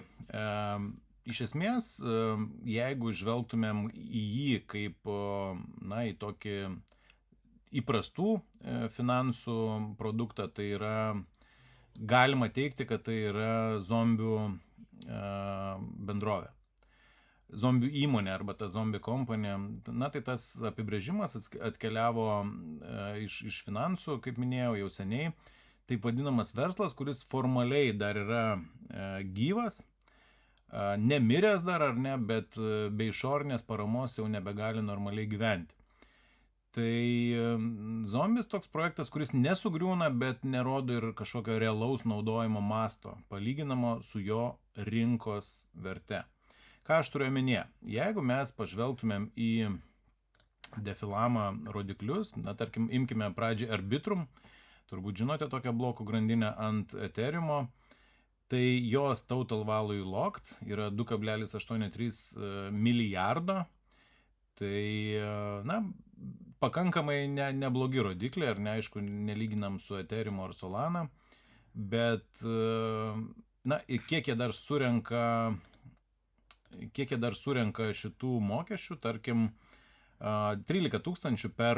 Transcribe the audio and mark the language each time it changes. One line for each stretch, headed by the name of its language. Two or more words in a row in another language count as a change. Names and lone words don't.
Lithuanian: Iš esmės, jeigu žvelgtumėm į jį kaip į tokį įprastų finansų produktą, tai yra, galima teikti, kad tai yra zombių bendrovė. Zombių įmonė arba ta
English: zombie company.
Lithuanian: Tai tas apibrėžimas atkeliavo iš finansų, kaip minėjau, jau seniai. Taip vadinamas verslas, kuris formaliai dar yra gyvas, nemiręs dar ar ne, bet be išorinės paramos jau nebegali normaliai gyventi. Tai zombis toks projektas, kuris nesugriūna, bet nerodo ir kažkokio realaus naudojimo masto, palyginamo su jo rinkos verte. Ką aš turiu omenyje? Jeigu mes pažvelgtumėm į Defilamą rodiklius, tarkim, imkime pradžiai Arbitrum, turbūt žinote tokią blokų grandinę ant Ethereum, tai jos
English: total value locked
Lithuanian: yra 2,83 milijardo. Tai, pakankamai neblogi rodikliai, ar ne, aišku, nelyginam su Ethereum ar Solana, bet, kiek jie dar surenka šitų mokesčių, tarkim, 13 000 per